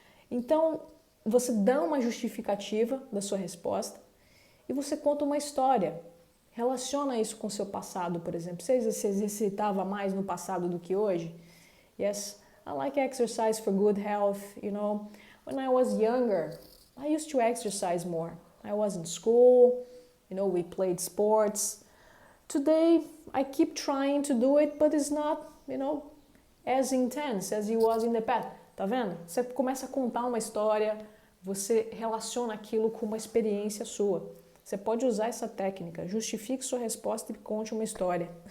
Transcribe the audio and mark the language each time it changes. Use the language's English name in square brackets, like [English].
[Portuguese] Então, você dá uma justificativa da sua resposta e você conta uma história. Relaciona isso com o seu passado, por exemplo. Você exercitava mais no passado do que hoje? [English] Yes, I like exercise for good health, When I was younger, I used to exercise more. I was in school, we played sports. Today, I keep trying to do it, but it's not, as intense as it was in the past. [Portuguese] Tá vendo? Você começa a contar uma história, você relaciona aquilo com uma experiência sua. Você pode usar essa técnica, justifique sua resposta e conte uma história.